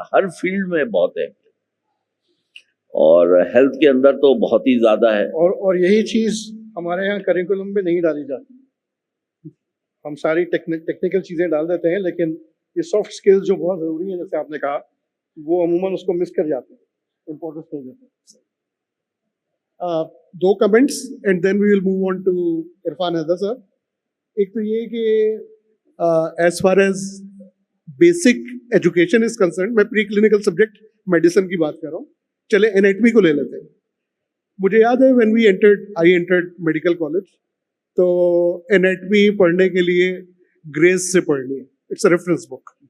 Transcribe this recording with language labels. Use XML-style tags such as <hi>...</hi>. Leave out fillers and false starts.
<ur>ہر field میں بہت اہمیت، اور ہیلتھ کے اندر تو بہت ہی زیادہ ہے. اور یہی چیز ہمارے یہاں کریکولم میں نہیں ڈالی جاتی. ہم ساری ٹیکنیکل چیزیں ڈال دیتے ہیں، لیکن یہ سافٹ اسکلز جو بہت ضروری ہیں، جیسے آپ نے کہا، وہ عموماً اس کو مس کر جاتے ہیں، امپورٹنس نہیں دیتے.</ur> <en>2 comments and then we will move on to Irfan Haider sir.</en> <ur>ایک تو یہ کہ</ur> <en>as far as basic education is concerned،</en> <ur>میں پری کلینکل سبجیکٹ میڈیسن کی بات کر رہا ہوں. چلے انیٹمی کو لے لیتے ہیں. مجھے یاد ہے</ur> <en>when I entered medical college،</en> <ur>تو انیٹمی پڑھنے کے لیے گریس سے پڑھنی ہے.</ur> <en>It's a reference book.</en>